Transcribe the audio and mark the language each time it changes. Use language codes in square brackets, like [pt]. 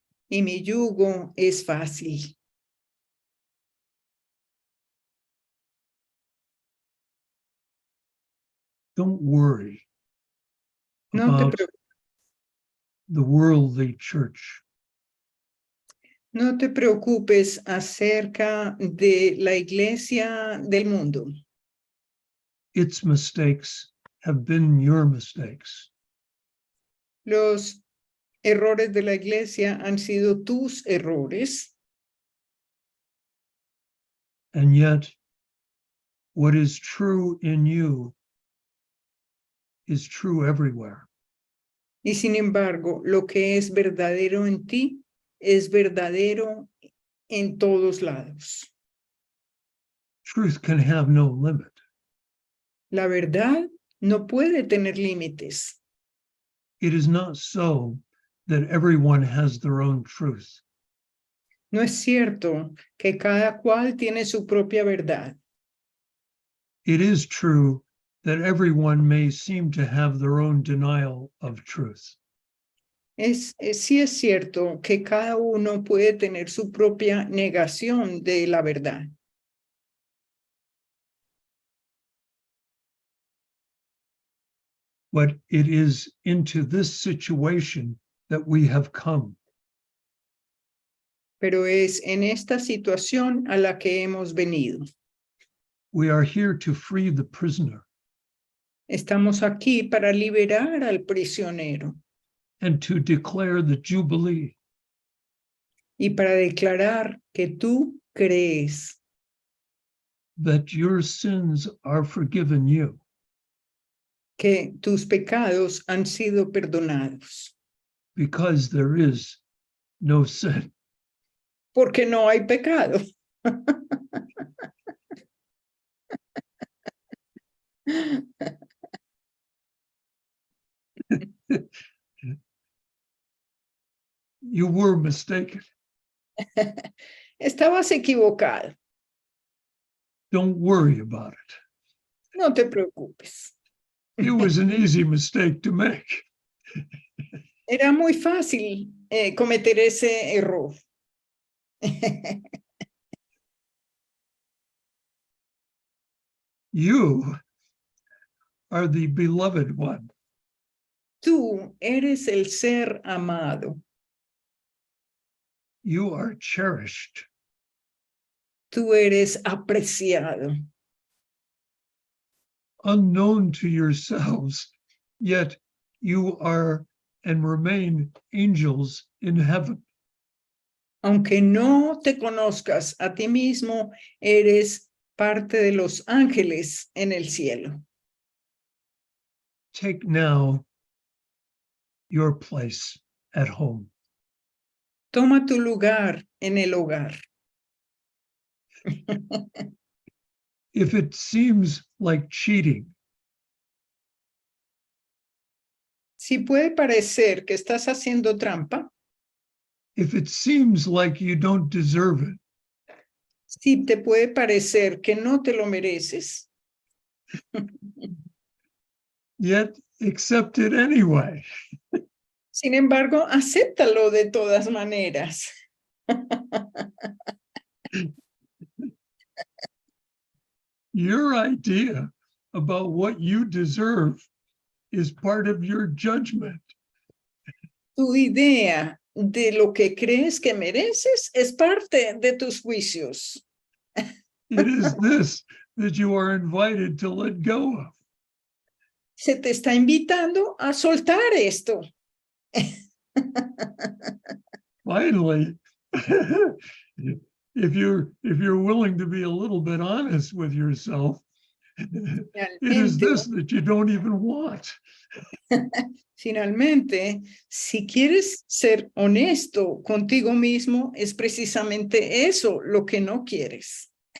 [es] y mi yugo es fácil. [en] Don't worry [es] No te, [en] about the worldly church. [es] no te preocupes acerca de la iglesia del mundo. [en] Its mistakes have been your mistakes. [es] Los errores de la iglesia han sido tus errores. [en] And yet, what is true in you is true everywhere. [es] Y sin embargo, lo que es verdadero en ti es verdadero en todos lados. [en] Truth can have no limit. [es] La verdad no puede tener límites. [en] It is not so that everyone has their own truth. [es] No es cierto que cada cual tiene su propia verdad. [en] It is true that everyone may seem to have their own denial of truth. [es] Sí es cierto que cada uno puede tener su propia negación de la verdad. [en] But it is into this situation that we have come. [es] Pero es en esta situación a la que hemos venido. [en] We are here to free the prisoner [es] Estamos aquí para liberar al prisionero [en] and to declare the jubilee. [es] y para declarar que tú crees [en] That your sins are forgiven you. [es] que tus pecados han sido perdonados. [en] Because there is no sin. [es] Porque no hay pecado. [en] You were mistaken. [es] Estabas equivocado. [en] Don't worry about it. [es] No te preocupes. [en] It was an easy mistake to make. [es] Era muy fácil cometer ese error. [en] You are the beloved one. [es] Tú eres el ser amado. [en] You are cherished. [es] Tú eres apreciado. [en] Unknown to yourselves, yet you are and remain angels in heaven. [es] Aunque no te conozcas a ti mismo, eres parte de los ángeles en el cielo. [en] Take now your place at home. [es] Toma tu lugar en el hogar. [en] If it seems like cheating, [es] Si puede parecer que estás haciendo trampa, [en] if it seems like you don't deserve it, [es] si te puede parecer que no te lo mereces, [en] yet accept it anyway. [es] sin embargo, acéptalo de todas maneras. [en] Your idea about what you deserve is part of your judgment. [es] Tu idea de lo que crees que mereces es parte de tus juicios. [en] It is this that you are invited to let go of. [es] Se te está invitando a soltar esto. [en] Finally, if you're willing to be a little bit honest with yourself, it is this that you don't even want. [es] Finalmente, si quieres ser honesto contigo mismo, es precisamente eso lo que no quieres.